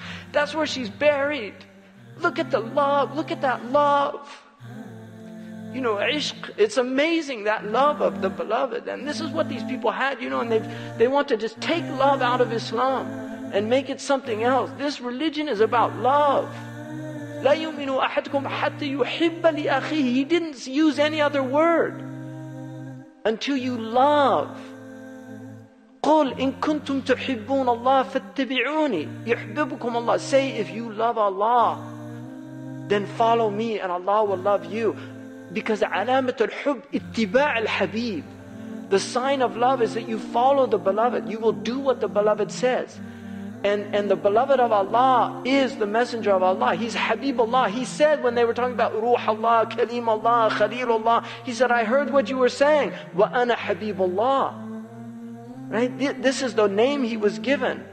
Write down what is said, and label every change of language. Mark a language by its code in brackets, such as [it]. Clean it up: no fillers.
[en] That's where she's buried. Look at the love, look at that love. You know, ishq, it's amazing, that love of the beloved. And this is what these people had, you know, and they want to just take love out of Islam and make it something else. This religion is about love. [ar] لا يؤمن أحدكم حتى يحب لأخيه. [en] He didn't use any other word. Until you love. [ar] قل إن كنتم تحبون الله فاتبعوني يحببكم الله. [en] Say, if you love Allah, then follow me and Allah will love you. Because [ar] علامة الحب اتباع الحبيب. [en] The sign of love is that you follow the beloved. You will do what the beloved says. And the beloved of Allah is the messenger of Allah. He's Habibullah. He said when they were talking about Ruh Allah, Kalim Allah, Khalilullah, he said, "I heard what you were saying. [ar] Wa ana Habibullah." [en] Right? This is the name he was given.